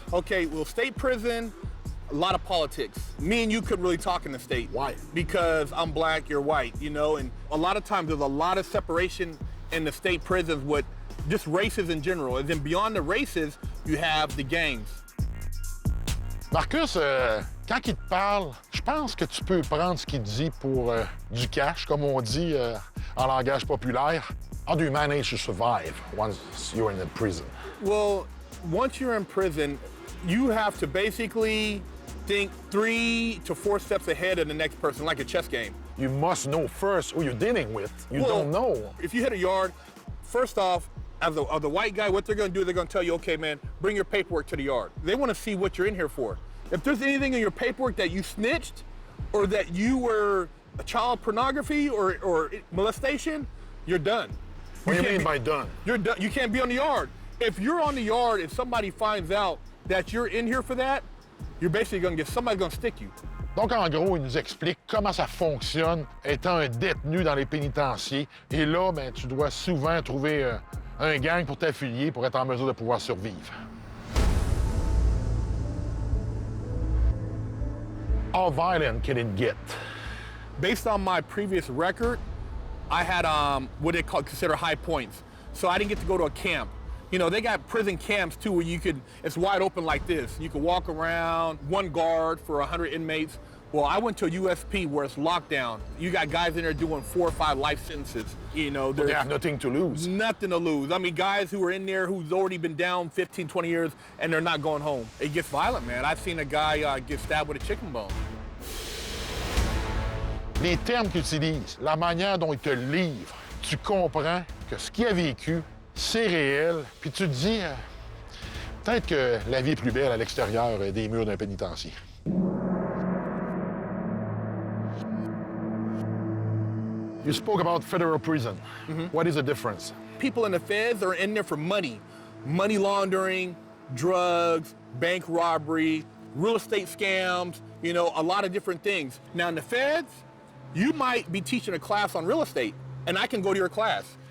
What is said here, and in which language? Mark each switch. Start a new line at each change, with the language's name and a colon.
English: Okay, well, state prison, a lot of politics. Me and you couldn't really talk in the state. Why? Because I'm black, you're white, and a lot of times there's a lot of separation in the state prisons with just races in general. And then beyond the races, you have the gangs.
French: Marcus, quand il te parle, je pense que tu peux prendre ce qu'il dit pour du cash, comme on dit en langage populaire.
English: How do you manage to survive once you're in the prison? Well, once you're in prison, you have to basically think 3 to 4 steps ahead of the next person, like a chess game. You must know first who you're dealing with. You don't know. If you hit a yard, first off, as a white guy, what they're gonna do, they're gonna tell you, okay, man, bring your paperwork to the yard. They wanna see what you're in here for. If there's anything in your paperwork that you snitched or that you were child pornography or molestation, you're done. What do you mean by done? You're done. You can't be on the yard. If you're on the yard and somebody finds out that you're in here for that, you're basically gonna get, somebody's gonna stick you.
French: Donc, en gros, il nous explique comment ça fonctionne étant un détenu dans les pénitenciers. Et là, ben, tu dois souvent trouver un gang pour t'affilier pour être en mesure de pouvoir survivre.
English: How violent can it get? Based on my previous record, I had what they consider high points. So I didn't get to go to a camp. You know, they got prison camps too where it's wide open like this. You can walk around, one guard for 100 inmates. Well, I went to a USP where it's locked down. You got guys in there doing 4 or 5 life sentences. You know, They have nothing to lose. Nothing to lose. I mean, guys who are in there who's already been down 15, 20 years and they're not going home. It gets violent, man. I've seen a guy get stabbed with a chicken bone.
French: Les termes qu'il utilise, la manière dont il te livre, tu comprends que ce qu'il a vécu, c'est réel, puis tu te dis, peut-être que la vie est plus belle à l'extérieur des murs d'un pénitencier.
English: You spoke about federal prison. What is the difference? People in the feds are in there for money laundering, drugs, bank robbery, real estate scams, you know, a lot of different things. Now in the feds, you might be teaching a class on real estate, and I can go to your class.